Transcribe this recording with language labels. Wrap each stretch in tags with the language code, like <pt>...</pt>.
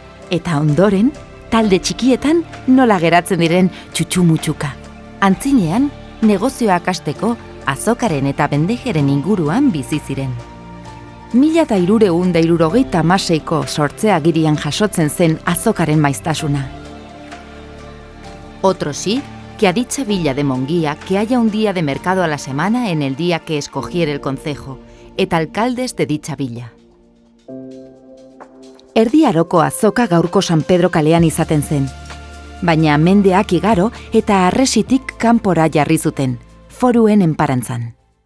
<eu>Eta ondoren, talde txikietan nola geratzen diren txutxumutxuka. Antzinean, negozioak hasteko azokaren eta bendejeren inguruan bizi ziren. 1376ko sortzeagirian jasotzen zen azokaren maiztasuna.</eu> <es>Otro sí, que a dicha villa de Monguía que haya un día de mercado a la semana en el día que escogiere el concejo, eta alcaldes de dicha villa.</es> <eu>Erdi Aroko azoka gaurko San Pedro kalean izaten zen, baina mendeak igaro eta harresitik kanpora jarri zuten, Foruen enparantzan.</eu>